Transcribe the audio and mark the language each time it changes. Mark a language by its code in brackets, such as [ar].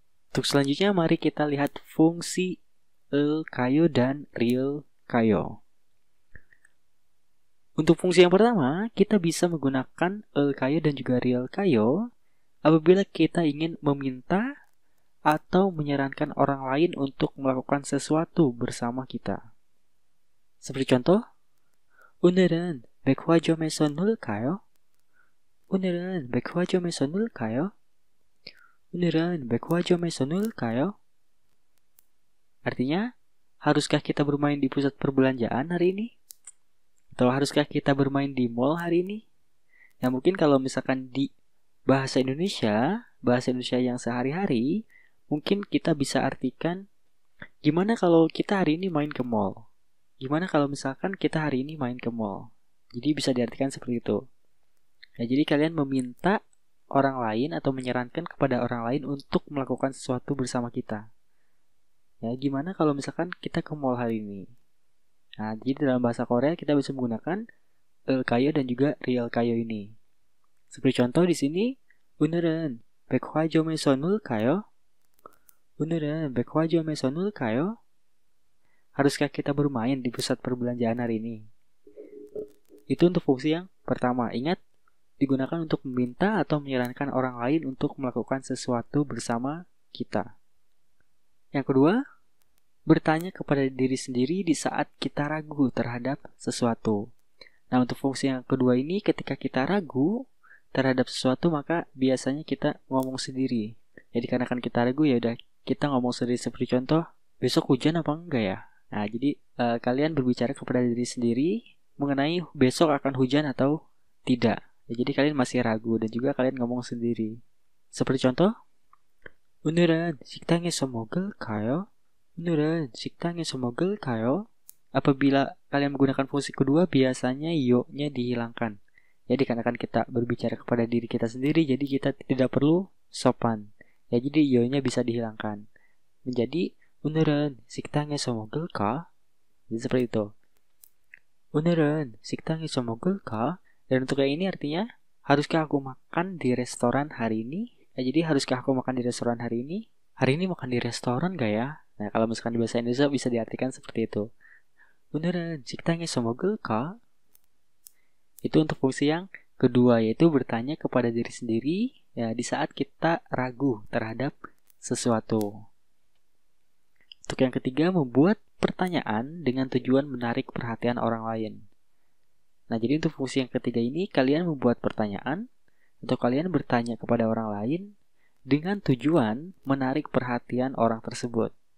[id] Untuk selanjutnya, mari kita lihat fungsi Kayo dan Real Kayo. Untuk fungsi yang pertama, kita bisa menggunakan Kayo dan juga Real Kayo apabila kita ingin meminta atau menyarankan orang lain untuk melakukan sesuatu bersama kita. Seperti contoh, [ko] 오늘은 백화점에서 놀까요? 오늘은 백화점에서 놀까요? 오늘은 백화점에서 놀까요? [id] Artinya, haruskah kita bermain di pusat perbelanjaan hari ini? Atau haruskah kita bermain di mall hari ini? Ya mungkin kalau misalkan di bahasa Indonesia yang sehari-hari, mungkin kita bisa artikan, gimana kalau kita hari ini main ke mall? Gimana kalau misalkan kita hari ini main ke mall? Jadi bisa diartikan seperti itu. Ya, jadi kalian meminta orang lain atau menyarankan kepada orang lain untuk melakukan sesuatu bersama kita. Ya, gimana kalau misalkan kita ke mall hari ini? Nah, jadi dalam bahasa Korea kita bisa menggunakan kayo dan juga real kayo ini. Seperti contoh di sini, [ko] 오늘은 백화점에서 놀까요? 오늘은 백화점에서 놀까요? [id] Haruskah kita bermain di pusat perbelanjaan hari ini? Itu untuk fungsi yang pertama. Ingat, digunakan untuk meminta atau menyarankan orang lain untuk melakukan sesuatu bersama kita. Yang kedua, bertanya kepada diri sendiri di saat kita ragu terhadap sesuatu. Nah, untuk fungsi yang kedua ini, ketika kita ragu terhadap sesuatu, maka biasanya kita ngomong sendiri. Jadi karena kan kita ragu, ya udah kita ngomong sendiri. Seperti contoh, besok hujan apa enggak ya? Nah, jadi kalian berbicara kepada diri sendiri mengenai besok akan hujan atau tidak. Ya, jadi kalian masih ragu dan juga kalian ngomong sendiri. Seperti contoh, [ko] 오늘은 식당에서 먹을까요? 오늘은 식당에서 먹을까요? [id] Apabila kalian menggunakan fungsi kedua, biasanya yo-nya dihilangkan. Jadi karena kan kita berbicara kepada diri kita sendiri, jadi kita tidak perlu sopan. Ya, jadi yo-nya bisa dihilangkan. Menjadi [ko] 오늘은 식당에서 먹을까? [id] Jadi seperti itu. [ko] 오늘은 식당에서 먹을까? [id] Dan untuk yang ini artinya, haruskah aku makan di restoran hari ini? Ya, jadi haruskah aku makan di restoran hari ini? Hari ini makan di restoran gak ya? Nah, kalau misalkan di bahasa Indonesia bisa diartikan seperti itu. [ko] 오늘은 식당에서 먹을까? [id] Itu untuk fungsi yang kedua, yaitu bertanya kepada diri sendiri ya di saat kita ragu terhadap sesuatu. Untuk yang ketiga, membuat pertanyaan dengan tujuan menarik perhatian orang lain. Nah, jadi untuk fungsi yang ketiga ini, kalian membuat pertanyaan atau kalian bertanya kepada orang lain dengan tujuan menarik perhatian orang tersebut.